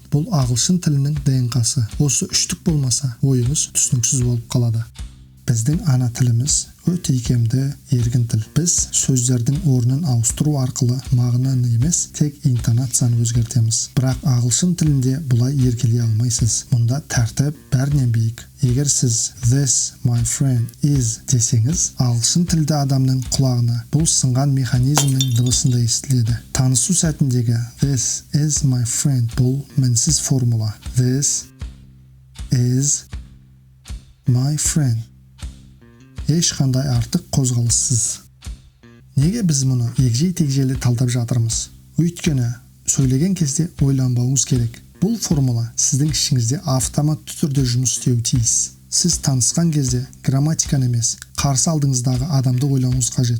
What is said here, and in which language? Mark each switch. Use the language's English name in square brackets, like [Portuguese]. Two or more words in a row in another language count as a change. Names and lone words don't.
[Kazakh] Бұл ағылшын тілінің ДНК-сы. Осы үштік болмаса, ойыңыз түсініксіз болып қалады. Біздің ана тіліміз өте икемді, еркін тіл. Біз сөздердің орнын ауыстыру арқылы мағынаны емес, тек интонацияны өзгертеміз. Бірақ ағылшын тілінде бұлай еркелей алмайсыз. Мұнда тәртіп бәрінен биік. Егер сіз [English] this my friend is [Kazakh] десеңіз, ағылшын тілді адамның құлағына бұл сынған механизмнің дыбысында естіледі. Танысу сәтіндегі [English] this is my friend [Kazakh] бұл мінсіз формула. [English] This is my friend. [Kazakh] Ешқандай артық қозғалыссыз. Неге біз мұны егжей-тегжейлі талдап жатырмыз? Өйткені сөйлеген кезде ойланбауыңыз керек. Бұл формула сіздің ішіңізде автоматты түрде жұмыс істеуі тиіс. Сіз танысқан кезде грамматиканы емес, қарсы алдыңыздағы адамды ойлауыңыз қажет.